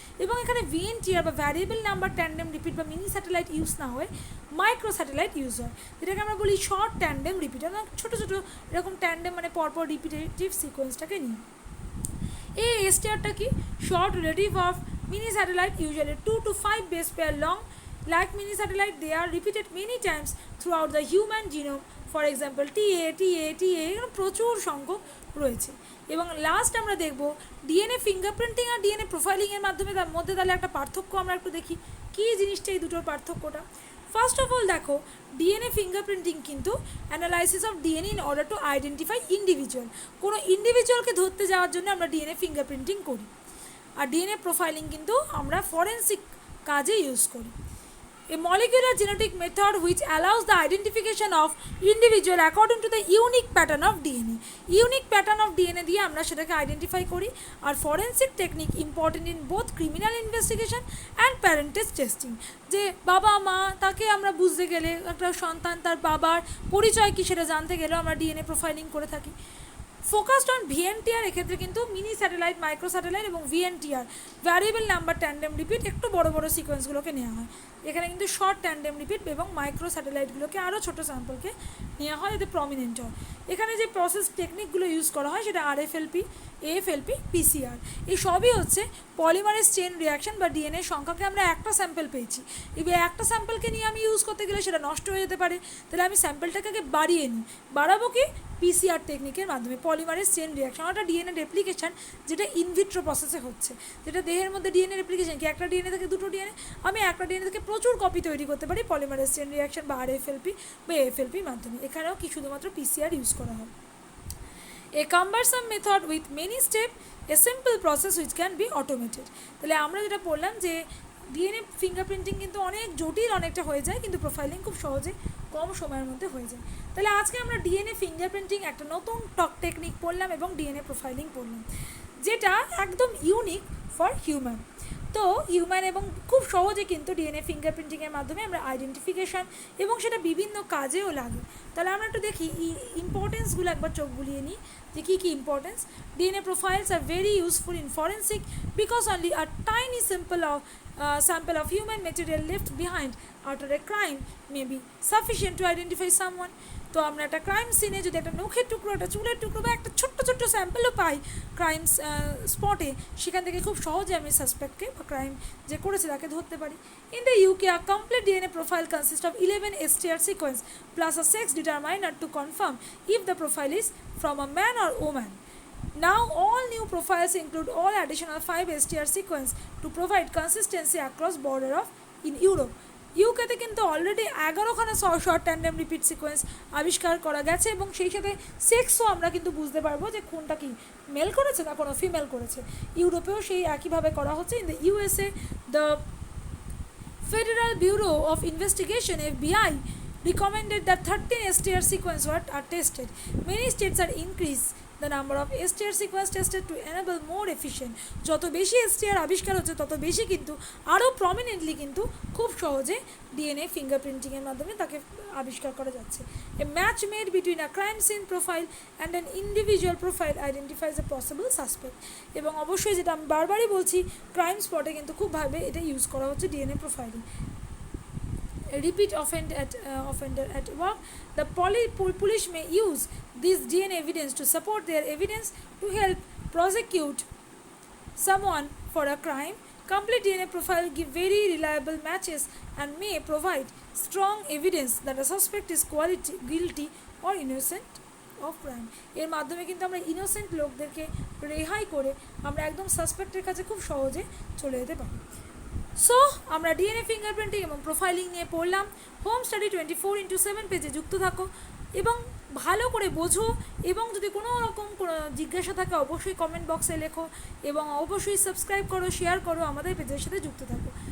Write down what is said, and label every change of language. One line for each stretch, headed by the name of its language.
Bangla: এবং এখানে VNTR বা ভ্যারিয়েবল নাম্বার ট্যান্ডেম রিপিট বা মিনি স্যাটেলাইট ইউজ না হয়ে মাইক্রোস্যাটেলাইট ইউজ হয়, যেটাকে আমরা বলি শর্ট ট্যান্ডেম রিপিট, ছোটো ছোটো এরকম ট্যান্ডেম পরপর রিপিটেটিভ সিকোয়েন্সটাকে নিয়ে। এই STRটা কি, short relative of mini satellite,
English: Usually 2 to 5 base pair long. Like mini satellite, they are repeated many times throughout the human genome. For example,
Bangla: TA প্রচুর সংখ্যক রয়েছে। এবং লাস্ট আমরা দেখব ডিএনএ ফিঙ্গারপ্রিন্টিং আর ডিএনএ প্রোফাইলিংয়ের মাধ্যমে তার মধ্যে তাহলে একটা পার্থক্য আমরা একটু দেখি, কী জিনিসটা এই দুটোর পার্থক্যটা।
English: first of all
Bangla: দেখো, ডিএনএ ফিঙ্গারপ্রিন্টিং কিন্তু
English: analysis of DNA in order to identify individual,
Bangla: কোনো ইন্ডিভিজুয়ালকে ধরতে যাওয়ার জন্য আমরা ডিএনএ ফিঙ্গারপ্রিন্টিং করি। আর ডিএনএ প্রোফাইলিং কিন্তু আমরা ফরেন্সিক কাজে ইউজ করি।
English: A molecular genetic method which allows the identification of individual according to the unique pattern of DNA. Unique pattern of DNA
Bangla: দিয়ে আমরা সেটাকে আইডেন্টিফাই করি। আর
English: Forensic technique important in both criminal investigation and parentage testing.
Bangla: যে বাবা মা তাকে আমরা বুঝতে গেলে, একটা সন্তান তার বাবার পরিচয় কী সেটা জানতে গেলেও আমরা ডিএনএ প্রোফাইলিং করে থাকি।
English: focused on VNTR,
Bangla: এক্ষেত্রে কিন্তু মিনি স্যাটেলাইট, মাইক্রো স্যাটেলাইট এবং VNTR variable number tandem repeat একটু বড় বড় সিকোয়েন্সগুলোকে নেওয়া হয়। এখানে কিন্তু শর্ট ট্যান্ডেম রিপিট এবং মাইক্রো স্যাটেলাইটগুলোকে আরও ছোটো স্যাম্পলকে নেওয়া হয় যাতে প্রমিনেন্ট হয়। এখানে যে প্রসেস টেকনিকগুলো ইউজ করা হয় সেটা RFLP, AFLP, PCR। এই সবই হচ্ছে পলিমারেজ চেন রিয়াকশন বা ডিএনএ সংখ্যাকে আমরা একটা স্যাম্পল পেয়েছি, এবার একটা স্যাম্পলকে নিয়ে আমি ইউজ করতে গেলে সেটা নষ্ট হয়ে যেতে পারে, তাহলে আমি স্যাম্পলটাকে বাড়িয়ে নিই। বাড়াবো কি, PCR টেকনিকের মাধ্যমে। পলিমারেজ চেন রিয়াকশন একটা ডিএনএ রেপ্লিকেশন যেটা ইনভিট্রো প্রসেসে হচ্ছে, যেটা দেহের মধ্যে ডিএনএ রেপ্লিকেশন কি, একটা ডিএনএ থেকে দুটো ডিএনএ, আমি একটা ডিএনএ থেকে প্রচুর কপি তৈরি করতে পারি পলিমারেজ চেন রিয়াকশন বা RFLP বা AFLPর মাধ্যমে। এখানেও কি শুধুমাত্র PCR ইউজ করা হয়।
English: A cumbersome method with many steps, a simple process which can be automated.
Bangla: তাহলে আমরা যেটা বললাম যে ডিএনএ ফিঙ্গারপ্রিন্টিং কিন্তু অনেক জটিল অনেকটা হয়ে যায়, কিন্তু প্রোফাইলিং খুব সহজে কম সময়ের মধ্যে হয়ে যায়। তাহলে আজকে আমরা ডিএনএ ফিঙ্গারপ্রিন্টিং একটা নতুন টেকনিক পড়লাম এবং ডিএনএ প্রোফাইলিং পড়লাম, যেটা একদম
English: Unique for human.
Bangla: তো হিউম্যান এবং খুব সহজে কিন্তু ডিএনএ ফিঙ্গারপ্রিন্টিংয়ের মাধ্যমে আমরা আইডেন্টিফিকেশান এবং সেটা বিভিন্ন কাজেও লাগে। তাহলে আমরা একটু দেখি ইম্পর্টেন্সগুলো একবার চোখ বুলিয়ে নিই যে কী কী importance.
English: DNA profiles are very useful in forensic because only a tiny sample of human material left behind after a crime may be sufficient to identify someone.
Bangla: তো আমরা একটা ক্রাইম সিনে যদি একটা নখের টুকরো, একটা চুলের টুকরো বা একটা ছোট্ট ছোট্ট স্যাম্পেলও পাই ক্রাইম স্পটে, সেখান থেকে খুব সহজে আমি সাসপেক্টকে বা ক্রাইম যে করেছে তাকে ধরতে পারি।
English: In the UK a complete DNA profile consist of 11 STR sequence plus a sex determiner to confirm if the profile is from a man or woman. Now all new profiles include all additional 5 STR sequence to provide consistency across border of in Europe.
Bangla: ইউকেতে কিন্তু already 11খানা short tandem repeat sequence আবিষ্কার করা গেছে এবং সেই সাথে সেক্সও আমরা কিন্তু বুঝতে পারবো যে কোনটা কি মেল করেছে না কোনো ফিমেল করেছে। ইউরোপেও সেই একইভাবে করা হচ্ছে।
English: In the USA the Federal Bureau of Investigation FBI recommended that 13 STR sequences are tested. Many states are increased the number of STR sequence tested to enable more efficient.
Bangla: যত বেশি STR আবিষ্কার হচ্ছে তত বেশি কিন্তু আরও প্রমিনেন্টলি কিন্তু খুব সহজে ডিএনএ ফিঙ্গারপ্রিন্টিংয়ের মাধ্যমে তাকে আবিষ্কার করা যাচ্ছে।
English: A match made between a crime scene profile and an individual profile identifies a possible suspect.
Bangla: এবং অবশ্যই যেটা আমি বারবারই বলছি, ক্রাইম স্পটে কিন্তু খুবভাবে এটা ইউজ করা হচ্ছে DNA profiling.
English: Repeat offender at work, the police may use this DNA evidence to support their evidence to help prosecute someone for a crime. Complete DNA profile give very reliable matches and may provide strong evidence that a suspect is guilty or innocent of crime.
Bangla: এর মাধ্যমে কিন্তু আমরা innocent লোকদেরকে রেহাই করে আমরা একদম সাসপেক্টের কাছে খুব সহজে চলে যেতে পারি। সো আমরা ডিএনএ ফিঙ্গারপ্রিন্টিং এবং প্রোফাইলিং নিয়ে পড়লাম। হোম স্টাডি 24/7 পেজে যুক্ত থাকো এবং ভালো করে বোঝো, এবং যদি কোনো রকম কোনো জিজ্ঞাসা থাকে অবশ্যই কমেন্ট বক্সে লেখো এবং অবশ্যই সাবস্ক্রাইব করো, শেয়ার করো, আমাদের পেজের সাথে যুক্ত থাকো।